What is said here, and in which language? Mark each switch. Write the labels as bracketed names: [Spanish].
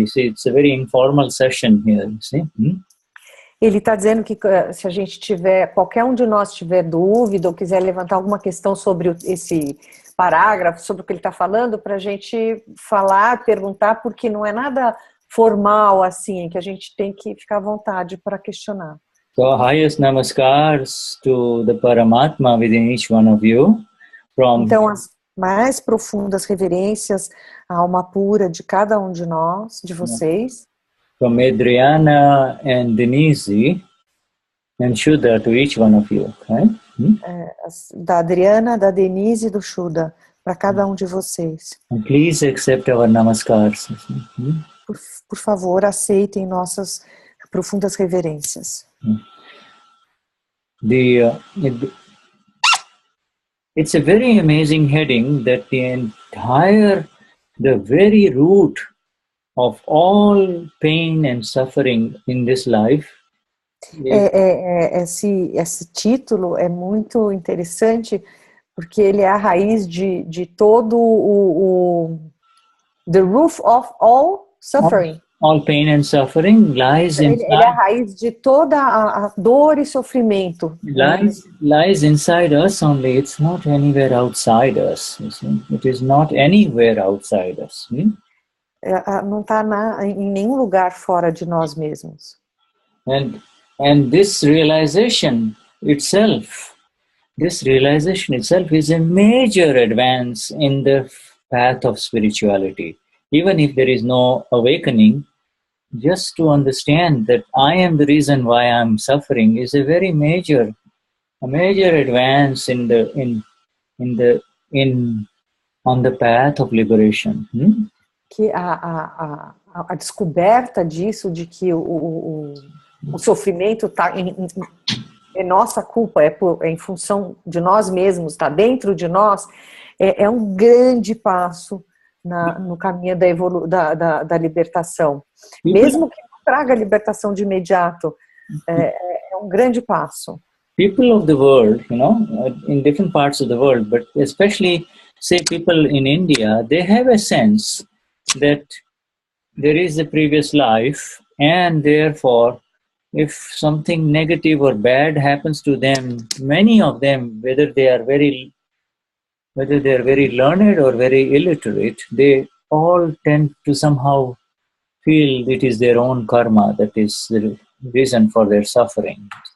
[English] You see, it's a very informal session here. You see? [Portuguese] Ele está dizendo que se a gente tiver, qualquer um de nós tiver dúvida ou quiser levantar alguma questão sobre esse parágrafo, sobre o que ele está falando, para a gente falar, perguntar, porque não é nada formal assim, que a gente tem que ficar à vontade para questionar. [English] So, highest namaskars to the Paramatma within each one of you. [Portuguese] Então, as mais profundas reverências à alma pura de cada um de nós, de vocês. [English] From Adriana and Denize and Shuddha to each one of you. Okay? [Portuguese] Da Adriana, da Denize e do Shuddha. para cada um de vocês. [English] And please accept our namaskars. [Portuguese] Por favor, aceitem nossas profundas reverências. [English] It's a very amazing heading that the very root of all pain and suffering in this life. [Portuguese] Esse título é muito interessante porque ele é a raiz de todo [English] the root of all suffering. All pain and suffering lies inside. [Portuguese] Ele é a raiz de toda a dor e sofrimento. [English] Lies inside us only. It's not anywhere outside us. You see? It is not anywhere outside us. [Portuguese] Não está em nenhum lugar fora de nós mesmos. [English] And this realization itself is a major advance in the path of spirituality. Even if there is no awakening, just to understand that I am the reason why I'm suffering is a very major advance on the path of liberation. [Portuguese] Que a descoberta disso, de que o sofrimento é nossa culpa, é em função de nós mesmos, está dentro de nós, é um grande passo no caminho da libertação. Mesmo que não traga a libertação de imediato, é um grande passo. [English] People of the world, in different parts of the world, but especially, say, people in India, they have a sense that there is a previous life, and therefore, if something negative or bad happens to them, many of them, whether they are very learned or very illiterate, they all tend to somehow feel it is their own karma that is the reason for their suffering.